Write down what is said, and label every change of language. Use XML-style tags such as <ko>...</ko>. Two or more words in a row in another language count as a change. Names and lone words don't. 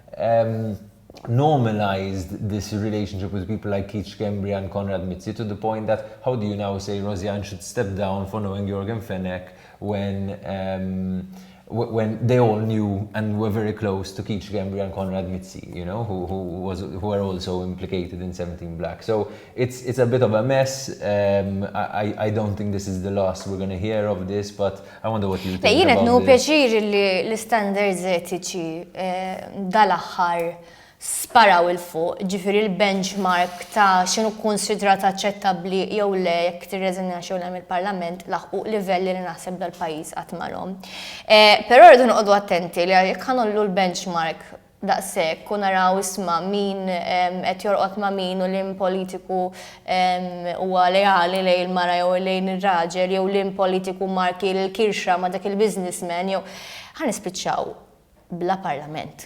<en>normalized this relationship with people like Keith Schembri and Conrad Mizzi to the point that how do you now say Rosianne should step down for knowing Yorgen Fenech when they all knew and were very close to Keith Schembri and Conrad Mizzi, who were also implicated in 17 Black. So it's a bit of a mess. I don't think this is the last we're going to hear of this, but I wonder what you think about this.</en> <mt>Pjaċir li l-standards etiċi dal-aħħar sparaw il-fuq, ġifiri l-benchmark ta' xinu konsidrat aċċettabbli jew le jekk tirreżignax jew le mill-Parlament laħqu livelli li naħseb dal-pajjiż qatt marhom. Però rridu noqogħdu attenti li jekk ħanollu l-benchmark daqshekk u naraw isma' min qed jorqod ma' min u liem politiku huwa lejali lejn il-mara jew lejn ir-raġel jew liem politiku marki l-kirxa ma' dak il-businessman jew ħanispiċċaw bla Parlament.</mt>